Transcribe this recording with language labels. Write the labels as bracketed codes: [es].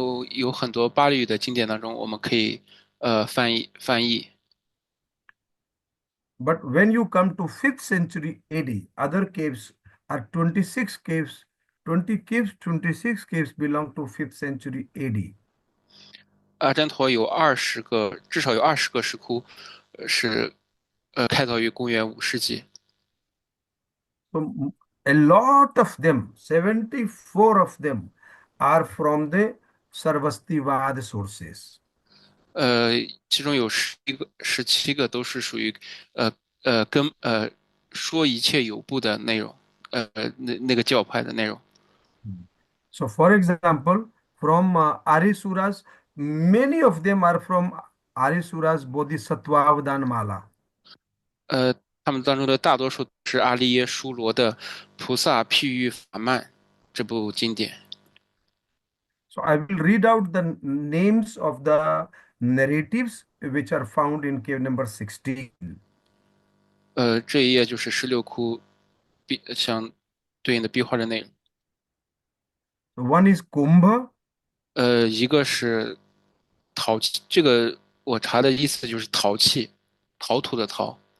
[zh] 有很多巴利语的经典当中，我们可以翻译。 [en] But when you come to 5th century AD, other caves are 26 caves, 20 caves, 26 caves belong to 5th century AD. [zh] 阿占陀有至少有20个石窟，是开凿于公元5世纪。 [en] So a lot of them, 74 of them, are from the Sarvastivada sources. [zh] 其中有17个都是属于呃说一切有部的内容，那个教派的内容。 [en] So for example, from Arisuras, many of them are from Arisuras Bodhisattva Mala. [zh] 他们当中的大多数是阿利耶疏罗的《菩萨譬喻法曼》这部经典。 [en] So I will read out the names of the narratives which are found in cave number 16. [zh] 这一页就是16窟相对应的壁画的内容。 [en] One is Kumbha, [zh] 一个是陶器，这个我查的意思就是陶器，陶土的陶。